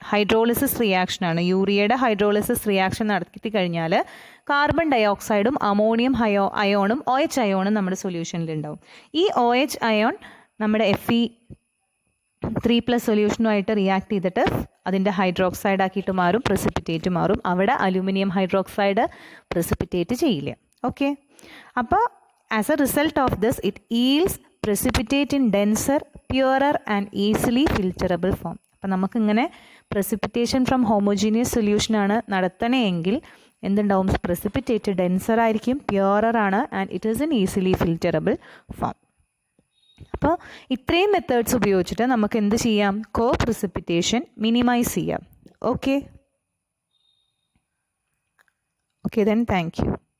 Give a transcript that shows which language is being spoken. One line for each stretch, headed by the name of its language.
Malayalam: Hydrolysis റിയാക്ഷനാണ്. യൂറിയയുടെ hydrolysis reaction നടത്തി കഴിഞ്ഞാൽ carbon ഡയോക്സൈഡും ammonium അയോണും OH അയോണും നമ്മുടെ സൊല്യൂഷനിൽ ഉണ്ടാവും. ഈ OH അയോൺ നമ്മുടെ Fe3+ സൊല്യൂഷനുമായിട്ട് റിയാക്ട് ചെയ്തിട്ട് അതിൻ്റെ ഹൈഡ്രോക്സൈഡ് ആക്കിയിട്ട് മാറും, പ്രസിപ്പിറ്റേറ്റ് മാറും. അവിടെ അലുമിനിയം ഹൈഡ്രോക്സൈഡ് പ്രസിപ്പിറ്റേറ്റ് ചെയ്യില്ല.
English: Okay, അപ്പോൾ as a result of this it yields precipitate in denser, purer and easily filterable form.
Malayalam: അപ്പം നമുക്കിങ്ങനെ പ്രസിപ്പിറ്റേഷൻ ഫ്രം ഹോമോജീനിയസ് സൊല്യൂഷനാണ് നടത്തണമെങ്കിൽ എന്തുണ്ടാവും?
English: precipitate
Malayalam: ഡെൻസർ ആയിരിക്കും, പ്യുവറർ ആണ്,
English: And it is in easily filterable form.
Malayalam: അപ്പോൾ ഇത്രയും മെത്തേഡ്സ് ഉപയോഗിച്ചിട്ട് നമുക്ക് എന്ത് ചെയ്യാം? കോ പ്രിസിപ്പിറ്റേഷൻ മിനിമൈസ് ചെയ്യാം. Okay,
English: then thank you.